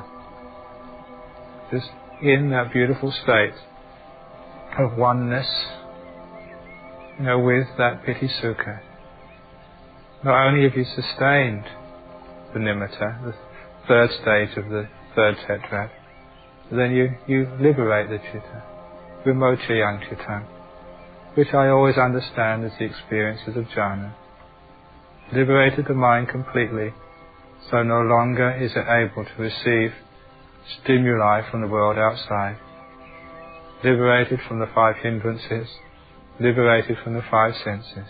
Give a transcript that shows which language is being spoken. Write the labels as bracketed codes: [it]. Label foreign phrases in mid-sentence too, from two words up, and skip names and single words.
[en] Just in that beautiful state of oneness, with that [pi] piti sukha. [en] Not only have you sustained the nimitta, the third stage of the third tetrad, but then you liberate the citta, [pi] vimochayang cittang, [en] which I always understand as the experiences of jhana. Liberated the mind completely, so no longer is it able to receive stimuli from the world outside. Liberated from the five hindrances, liberated from the five senses.